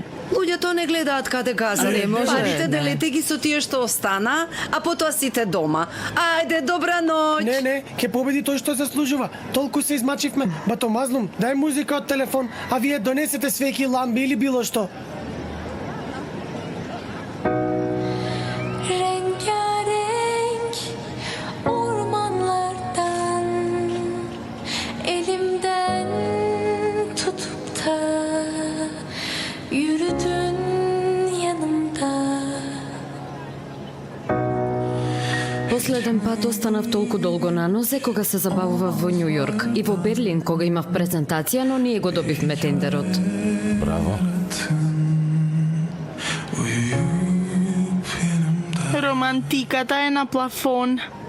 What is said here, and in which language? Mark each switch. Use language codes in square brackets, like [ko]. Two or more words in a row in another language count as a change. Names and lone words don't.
[mk] Луѓето не гледаат каде газат. Не може. Парите делете ги со тие што остана, а потоа сите дома. Ајде, добра ноќ. Не, ќе победи тој што заслужува. Толку се измачивме. Бато Мазлум, дај музика од телефон, а вие донесете свеќи, ламби или било што. [tr] Rengarenk ormanlardan elimden tutup da yürüdün yanımda. [mk] Последен пат останав толку долго на нозе кога се забавував во Њу Јорк и во Берлин кога имав презентација, но ние го добивме тендерот. Браво. Романтиката е на плафон.